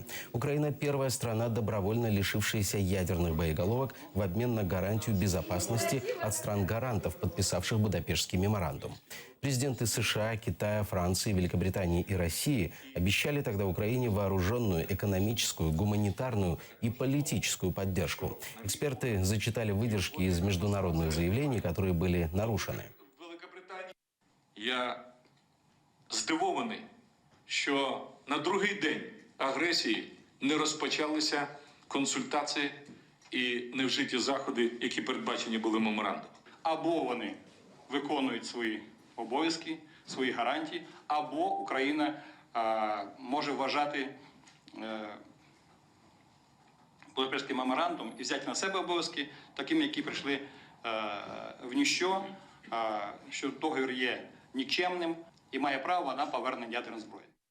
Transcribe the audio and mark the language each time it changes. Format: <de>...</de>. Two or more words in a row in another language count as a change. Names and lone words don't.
<ru>Украина – первая страна, добровольно лишившаяся ядерных боеголовок в обмен на гарантию безопасности от стран-гарантов, подписавших Будапештский меморандум. Президенты США, Китая, Франции, Великобритании и России обещали тогда Украине вооруженную, экономическую, гуманитарную и политическую поддержку. Эксперты зачитали выдержки из международных заявлений, которые были нарушены.</ru> <uk>Я здивований, що на другий день агресії не розпочалися консультації і не вжиті заходи, які передбачені були меморандумом. Або вони виконують свої обов'язки, свої гарантії, або Україна може вважати Будапештський меморандум і взяти на себе обов'язки, такими, які прийшли в ніщо, що договір є нікчемним і має право на повернення ядерної зброї.</uk>